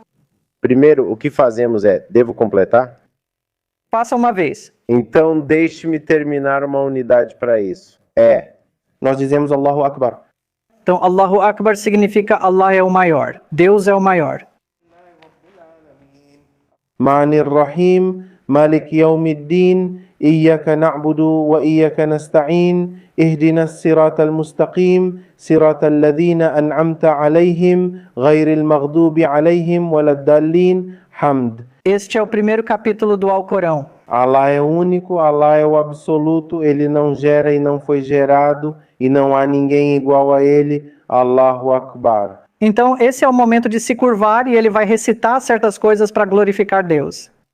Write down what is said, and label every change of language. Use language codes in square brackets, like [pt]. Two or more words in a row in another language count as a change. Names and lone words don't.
[pt] Primeiro, o que fazemos é, devo completar? Faça uma vez. Então deixe-me terminar uma unidade para isso. [ar] Nós dizemos الله أكبر. [pt] Então [ar] الله أكبر [pt] significa Allah é o maior. Deus é o maior. [ar] الرحمن الرحيم مالك يوم الدين إياك نعبد وإياك نستعين اهدنا الصراط المستقيم صراط الذين أنعمت عليهم غير المغضوب عليهم ولا الضالين حمد. [pt] Este é o primeiro capítulo do Alcorão. Allah é único, Allah é o absoluto, Ele não gera e não foi gerado, e não há ninguém igual a Ele, [ar] الله أكبر. [pt] Então esse é o momento de se curvar e ele vai recitar certas coisas para glorificar Deus.